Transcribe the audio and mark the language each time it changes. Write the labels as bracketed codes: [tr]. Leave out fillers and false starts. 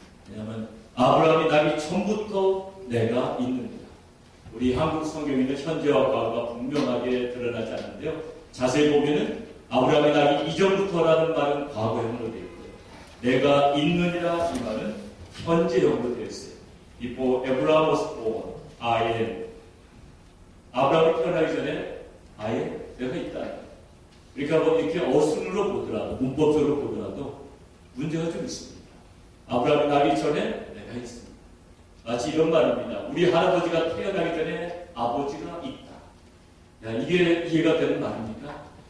[ko] 왜냐하면 아브라함이 나기 전부터 내가 있느니라. 우리 한국 성경에는 현재와 과거가 분명하게 드러나지 않는데요. 자세히 보면은 아브라함이 나기 이전부터라는 말은 과거형으로 되어 있고요. 내가 있느니라 이 말은 현재형으로 되어 있어요. [en] Before Abraham was born, I am. [ko] 아브라함이 태어나기 전에 [en] I am, [ko] 내가 있다. 그러니까 뭐 이렇게 어순으로 보더라도, 문법적으로 보더라도 문제가 좀 있습니다. 아브라함이 나기 전에 내가 있습니다. 마치 이런 말입니다. 우리 할아버지가 태어나기 전에 아버지가 있다. 야, 이게 이해가 되는 말입니까?